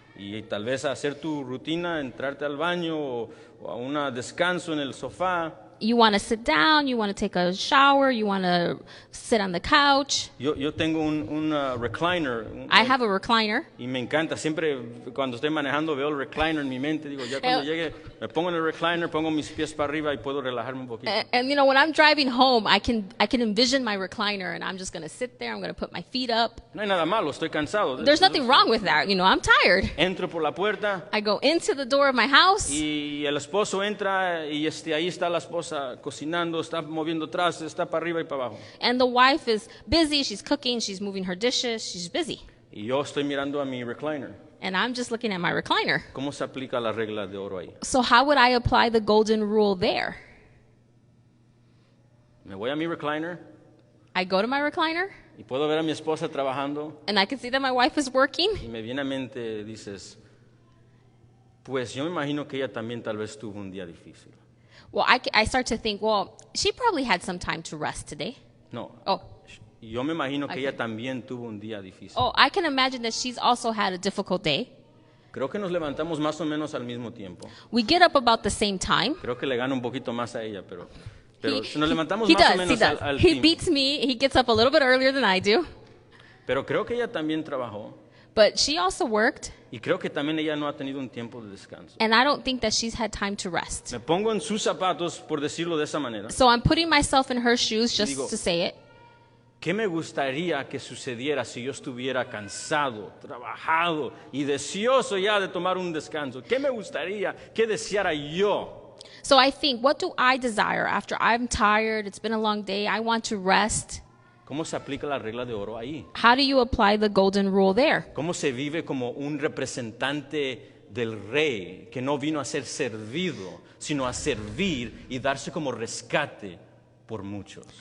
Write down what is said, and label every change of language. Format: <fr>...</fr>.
<es>y tal vez hacer tu rutina, entrarte al baño o a un descanso en el sofá.</es> <en>You want to sit down, you want to take a shower, you want to sit on the couch.</en> <es>Yo tengo un recliner.</es> <en>I have a recliner.</en> <es>Y me encanta, siempre cuando estoy manejando veo el recliner en mi mente, digo, ya cuando llegue, me pongo en el recliner, pongo mis pies para arriba y puedo relajarme un poquito.</es> <en>And you know, when I'm driving home, I can envision my recliner and I'm just going to sit there, I'm going to put my feet up.</en> <es>No hay nada malo, estoy cansado.</es> <en>There's nothing wrong with that, you know, I'm tired.</en> <es>Entro por la puerta</es> <en>I go into the door of my house.</en> <es>y el esposo entra y ahí está la esposa cocinando, está moviendo trastes, está para arriba y para abajo.</es> <en>And the wife is busy, she's cooking, she's moving her dishes, she's busy.</en> <es>Y yo estoy mirando a mi recliner.</es> <en>And I'm just looking at my recliner.</en> <es>¿Cómo se aplica la regla de oro ahí?</es> <en>So how would I apply the golden rule there?</en> <es>Me voy a mi recliner</es> <en>I go to my recliner</en> <es>y puedo ver a mi esposa trabajando</es> <en>and I can see that my wife is working.</en> <es>y me viene a mente, dices, pues yo me imagino que ella también tal vez tuvo un día difícil.</es> <en>Well, I start to think, well, she probably had some time to rest today.</en> <es>No,</es> <en>Oh,</en> <es>yo me imagino que</es> <en>Okay.</en> <es>ella también tuvo un día difícil.</es> <en>oh, I can imagine that she's also had a difficult day.</en> <es>Creo que nos levantamos más o menos al mismo tiempo.</es> <en>We get up about the same time.</en> <es>Creo que le gano un poquito más a ella, pero</es> <en>He-</en> <es>nos levantamos</es> <en>he</en> <es>más o</es> <en>does,</en> <es>menos</es> <en>he does.</en> <es>al</es> <en>He</en> <es>tiempo.</es> <en>beats me. He gets up a little bit earlier than I do.</en> <es>Pero creo que ella también trabajó</es> <en>But she also worked,</en> <es>y creo que también ella no ha tenido un tiempo de descanso.</es> <en>and I don't think that she's had time to rest.</en> <es>Me pongo en sus zapatos, por decirlo de esa manera.</es> <en>So I'm putting myself in her shoes just</en> <es>Digo-</es> <en>to say it.</en> <es>¿Qué me gustaría que sucediera si yo estuviera cansado, trabajado y deseoso ya de tomar un descanso? ¿Qué me gustaría que deseara yo?</es> <en>So I think, what do I desire after I'm tired? It's been a long day. I want to rest.</en> <es>¿Cómo se aplica la regla de oro ahí?</es> <en>How do you apply the golden rule there?</en> <es>¿Cómo se vive como un representante del rey que no vino a ser servido, sino a servir y darse como rescate por muchos?</es>